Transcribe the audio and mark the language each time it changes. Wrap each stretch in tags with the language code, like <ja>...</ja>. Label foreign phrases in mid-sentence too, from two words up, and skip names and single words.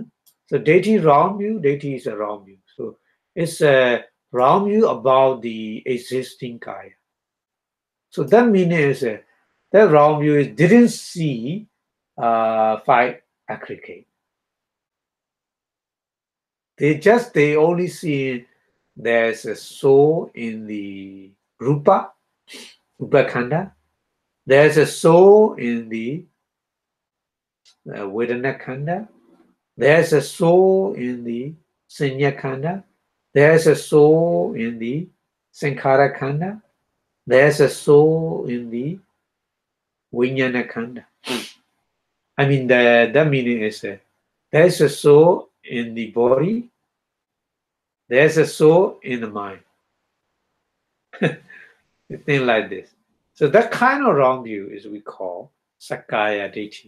<en>So deity wrong view, deity is a wrong view. So it's a wrong view about the existing Kaya. So that meaning is that wrong view is didn't see five aggregate. They only see there's a soul in the</en> <pi>rupa khanda.</pi> <en>There's a soul in the</en> <pi>vedana khanda.</pi> <en>There's a soul in the</en> <pi>sanya khanda.</pi> <en>There's a soul in the</en> <pi>sankhara khanda.</pi> <en>There's a soul in the</en> <pi>vijnana khanda.</pi> <en>I mean, the meaning is there's a soul in the body. There's a soul in the mind. Thing like this. So that kind of wrong view is we call</en> <pi>Sakaya Ditti.</pi>